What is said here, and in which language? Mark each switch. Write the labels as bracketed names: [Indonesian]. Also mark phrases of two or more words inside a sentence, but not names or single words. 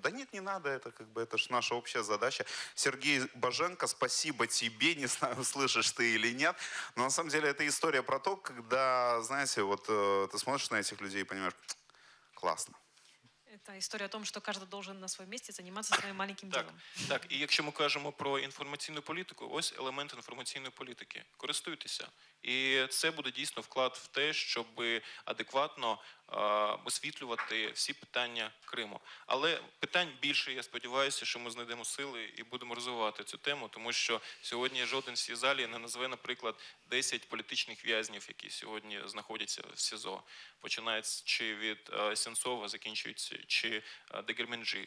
[Russian] Да нет, не надо, это как бы, это же наша общая задача. Сергей Боженко, спасибо тебе, не знаю, слышишь ты или нет, но на самом деле это история про то, когда, знаете, вот ты смотришь на этих людей и понимаешь, классно. Это история о том, что каждый должен на своем месте заниматься своим маленьким [Ukrainian] Так, [Russian] делом. [Ukrainian] так. І якщо ми кажемо про інформаційну політику, ось елемент інформаційної політики. Користуйтеся. І це буде дійсно вклад в те, щоб адекватно освітлювати всі питання Криму. Але питань більше, я сподіваюся, що ми знайдемо сили і будемо розвивати цю тему, тому що сьогодні жоден в цій залі не назве, наприклад, 10 політичних в'язнів, які сьогодні знаходяться в СІЗО, починаючи від Сенцова, закінчуючи чи Дегерменджі.